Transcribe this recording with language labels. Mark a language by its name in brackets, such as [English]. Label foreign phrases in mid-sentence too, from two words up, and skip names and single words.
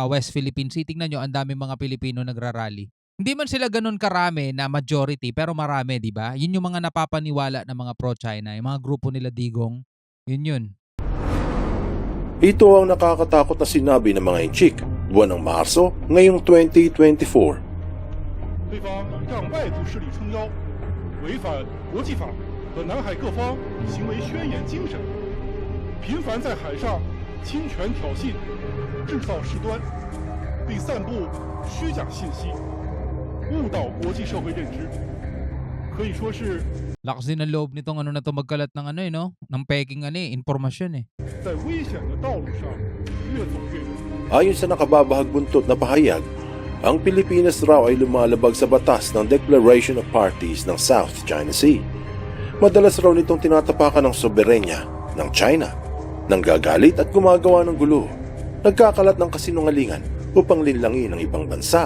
[Filipino] Tingnan nyo, ang daming mga Pilipino nagrarally. Hindi man sila gano'n karami na majority pero marami, 'di ba? Yun yung mga napapaniwala ng mga pro-China, yung mga grupo nila Digong, yun. Ito ang nakakatakot na sinabi ng mga inchik buwan ng Marso ngayong 2024. [Chinese] 对方让外部势力撑腰，违反国际法和南海各方行为宣言精神，频繁在海上侵权挑衅、制造事端，并散布虚假信息，误导国际社会认知，可以说是 [Filipino] Lakas din ng loob nitong ano na 'to magkalat ng ano, no? Ng peking impormasyon, eh. [Chinese] 在危险的道路上越走越远。 [Filipino] Ayon sa nakababahag buntot na pahayag, ang Pilipinas raw ay lumalabag sa batas ng Declaration of Parties ng South China Sea. Madalas raw nitong tinatapakan ng soberenya ng China, nanggagalit at gumagawa ng gulo, nagkakalat ng kasinungalingan upang linlangin ng ibang bansa.